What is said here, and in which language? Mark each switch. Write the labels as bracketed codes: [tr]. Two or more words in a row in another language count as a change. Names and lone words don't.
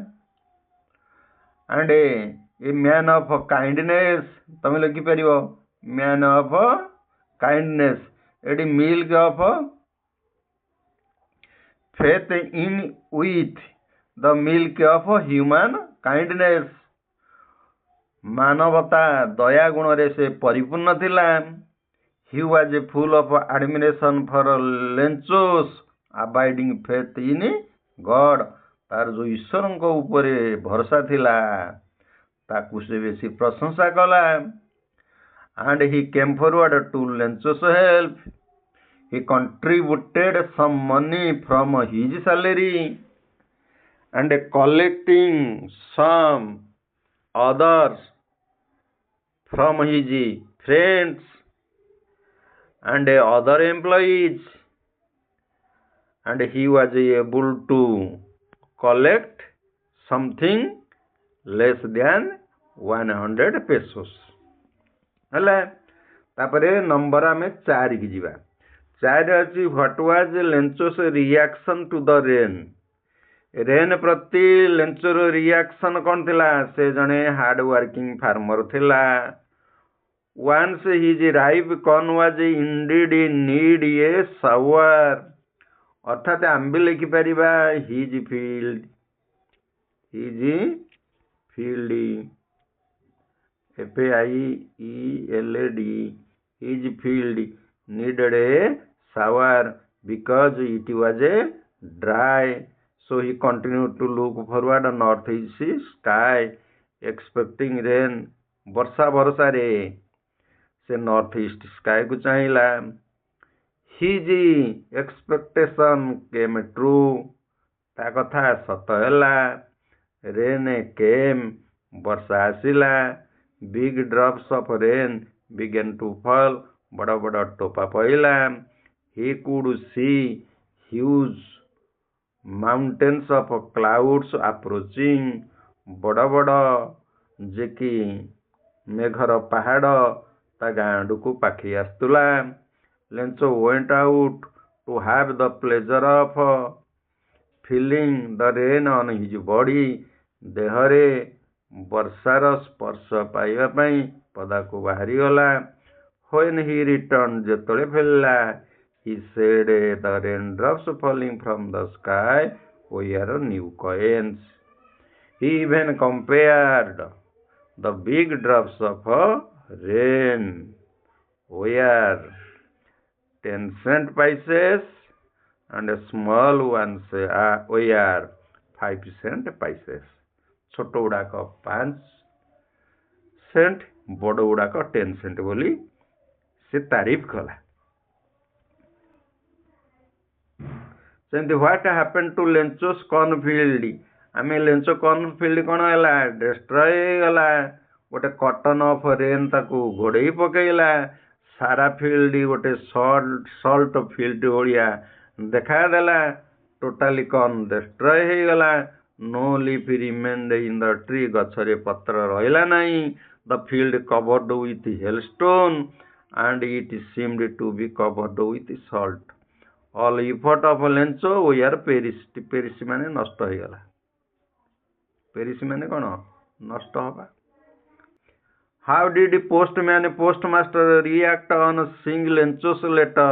[en] and a man of kindness, [or] ତମେ ଲେଖିପାରିବ [en] man of kindness. ଏଠି milk of faith in with the milk of human kindness. [or] ମାନବତା ଦୟା ଗୁଣରେ ସେ ପରିପୂର୍ଣ୍ଣ ଥିଲା। [en] he was full of admiration for Lenços abiding faith in God। [or] ତାର ଯୋଉ ଈଶ୍ୱରଙ୍କ ଉପରେ ଭରସା ଥିଲା ତାକୁ ସେ ବେଶୀ ପ୍ରଶଂସା କଲା। [en] and he came forward to Lenços help। he contributed some money from his salary and collecting some others from his friends and other employees, and he was able to collect something less than 100 pesos। [or] ହେଲା, ତାପରେ ନମ୍ବର ଆମେ 4 କି ଯିବା। [en] 4 ଅଛି what was Lenços reaction to the rain। [or] ରେନ୍ ପ୍ରତି ଲେଞ୍ଚୋର ରିଆକ୍ସନ କ'ଣ ଥିଲା? ସେ ଜଣେ [en] hard working farmer [or] ଥିଲା। [en] once his ripe corn was indeed need a shower, [or] ଅର୍ଥାତ୍ ଆମେ ବି ଲେଖିପାରିବା [en] his field FIELD, his field needed a shower because it was dry। so he continued to look forward northeast sky expecting rain। [or] ବର୍ଷା ଭରସାରେ ସେ [en] north east sky [or] କୁ ଚାହିଁଲା। [en] his expectation came true, [or] ତା କଥା ସତ ହେଲା। [en] rain came, [or] ବର୍ଷା ଆସିଲା। [en] big drops of rain began to fall, [or] ବଡ଼ ବଡ଼ ଟୋପା ପଇଲା। [en] he could see huge mountains of clouds approaching, [or] ବଡ଼ ବଡ଼ ଯେ କି ମେଘର ପାହାଡ଼ ତା ଗାଁ ଆଡ଼କୁ ପାଖେଇ ଆସୁଥିଲା। [en] Lenço went out to have the pleasure of feeling the rain on his body। [or] ଦେହରେ ବର୍ଷାର ସ୍ପର୍ଶ ପାଇବା ପାଇଁ ପଦାକୁ ବାହାରିଗଲା। [en] When he returned, [or] ଯେତେବେଳେ ଫେରିଲା, [en] he said the raindrops falling from the sky were new coins. He even compared the big drops of rain were 10-cent pieces and small ones were 5-cent pieces. [or] ଛୋଟ ଗୁଡ଼ାକ 5 ସେଣ୍ଟ, ବଡ଼ ଗୁଡ଼ାକ 10 ସେଣ୍ଟ ବୋଲି ସେ ତାରିଫ କଲା। ସେମିତି [en] what happen to Lencho's cornfield, [or] ଆମେ ଲେଞ୍ଚୋ କର୍ଣ୍ଣଫିଲ୍ଡ କ'ଣ ହେଲା, ଡେଷ୍ଟ୍ରୟ ହେଇଗଲା। ଗୋଟେ [en] cotton of rain [or] ତାକୁ ଘୋଡ଼େଇ ପକେଇଲା। ସାରା ଫିଲ୍ଡ ଗୋଟେ [en] salt field [or] ଭଳିଆ ଦେଖାଦେଲା। [en] totally corn destroy [or] ହେଇଗଲା। [en] No leaf remained in the tree, [or] ଗଛରେ ପତ୍ର ରହିଲା ନାହିଁ। [en] The field covered with hailstone and it seemed to be covered with salt. All effort of Lencho were perished. [or] Perish ମାନେ ନଷ୍ଟ ହେଇଗଲା। Perish ମାନେ କ'ଣ? ନଷ୍ଟ ହବା। [en] How did postmaster react on seeing Lencho's letter?